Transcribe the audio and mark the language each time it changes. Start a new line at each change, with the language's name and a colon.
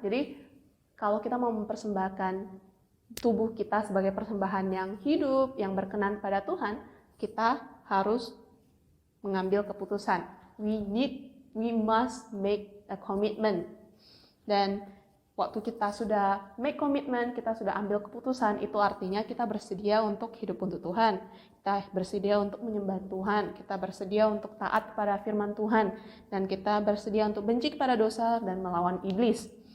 Indonesian: Jadi kalau kita mau mempersembahkan tubuh kita sebagai persembahan yang hidup, yang berkenan pada Tuhan, kita harus mengambil keputusan.
English: we must make a commitment.
Indonesian: Dan waktu kita sudah
English: make commitment,
Indonesian: kita sudah ambil keputusan, itu artinya kita bersedia untuk hidup untuk Tuhan. Kita bersedia untuk menyembah Tuhan, kita bersedia untuk taat kepada firman Tuhan, dan kita bersedia untuk benci kepada dosa dan melawan iblis.